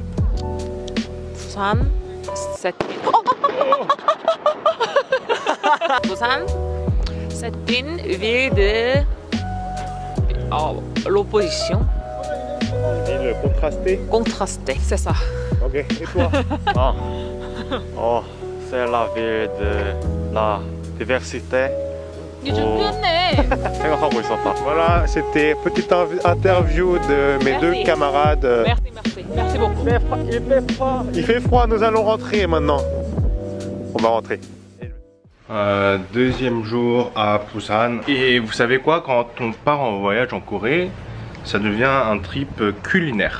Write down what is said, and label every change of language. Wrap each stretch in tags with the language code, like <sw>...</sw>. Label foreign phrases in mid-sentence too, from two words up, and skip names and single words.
<fr>Busan, c'est Busan, c'est une ville de l'opposition. Ville contrastée. Contrastée, c'est ça. Ok, et toi? Ah. Oh, c'est la ville de la diversité.</fr> <ko>이 준비했네. 생각하고 있었다.</ko> <fr>Voilà, c'était petite interview de mes Merci. deux camarades. Merci, merci, merci beaucoup. Il fait froid. Il fait froid, nous allons rentrer maintenant. On va rentrer. Deuxième jour à Busan. Et vous savez quoi, quand on part en voyage en Corée, ça devient un trip culinaire.</fr>